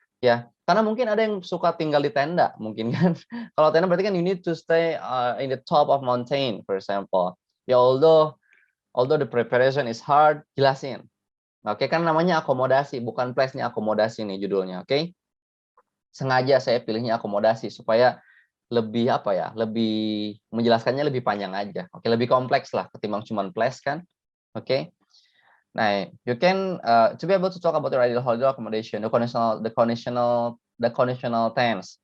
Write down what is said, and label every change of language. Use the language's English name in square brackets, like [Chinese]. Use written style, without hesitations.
[Indonesian] Ya, karena mungkin ada yang suka tinggal di tenda, mungkin kan. Kalau tenda berarti kan [English] you need to stay in the top of mountain, for example. Ya, although the preparation is hard, [Indonesian] jelasin. Oke, kan namanya akomodasi, bukan place nih, akomodasi nih judulnya, oke? Sengaja saya pilihnya akomodasi supaya lebih lebih menjelaskannya lebih panjang aja. Oke, lebih kompleks lah ketimbang cuman place kan. Oke. [English] Nah, you can to be able to talk about your ideal holiday accommodation, the conditional tense.